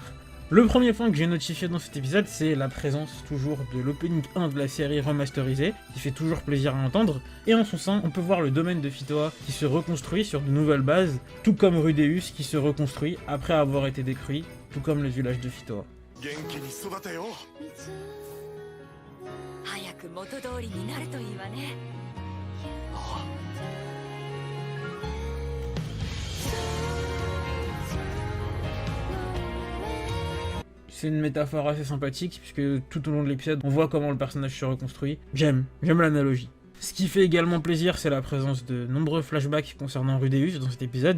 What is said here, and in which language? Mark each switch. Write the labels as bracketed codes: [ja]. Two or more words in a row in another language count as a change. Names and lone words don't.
[fr] Le premier point que j'ai notifié dans cet épisode, c'est la présence toujours de l'opening 1 de la série remasterisée, qui fait toujours plaisir à entendre, et en son sein, on peut voir le domaine de Fitoa qui se reconstruit sur de nouvelles bases, tout comme Rudeus qui se reconstruit après avoir été détruit, tout comme le village de Fitoa. [ja] 早く元通りになるといいわね。 [fr] C'est une métaphore assez sympathique, puisque tout au long de l'épisode, on voit comment le personnage se reconstruit. J'aime l'analogie. Ce qui fait également plaisir, c'est la présence de nombreux flashbacks concernant Rudeus dans cet épisode.